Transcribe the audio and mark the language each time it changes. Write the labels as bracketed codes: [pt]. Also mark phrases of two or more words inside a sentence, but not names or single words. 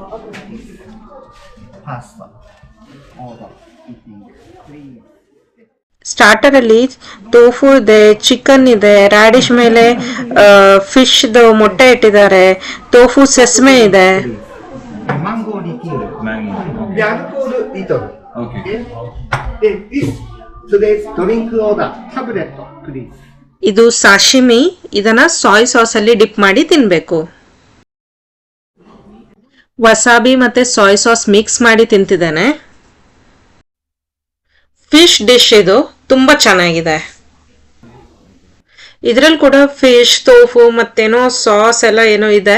[en] Pasta. All that eating. Please. [kn] ಸ್ಟಾರ್ಟರ್ ಅಲ್ಲಿ ಟೋಫು ಇದೆ, ಚಿಕನ್ ಇದೆ, ರಾಡಿಶ್ ಮೇಲೆ ಫಿಶ್ ಮೊಟ್ಟೆ ಇಟ್ಟಿದ್ದಾರೆ, [en] tofu sesame [kn] ಇದೆ. [ja] マンゴーリキュール。マンゴー。で、アルコールリトル。 [en] Okay. [ja] で、それで [en] drink order, tablet, please. [kn] ಇದು ಸಾಶಿಮಿ. ಇದನ್ನ [en] soy sauce [kn] ಅಲ್ಲಿ ಡಿಪ್ ಮಾಡಿ ತಿನ್ಬೇಕು. ವಸಾಬಿ ಮತ್ತೆ [en] soy sauce mix [kn] ಮಾಡಿ ತಿಂತಿದ್ದೇನೆ. [en] fish dish [kn] ಇದು ತುಂಬಾ ಚೆನ್ನಾಗಿದೆ. ಇದ್ರಲ್ಲಿ ಕೂಡ [en] fish, tofu [kn] ಮತ್ತೇನೋ ಸಾಸ್ ಎಲ್ಲ ಏನೋ ಇದೆ.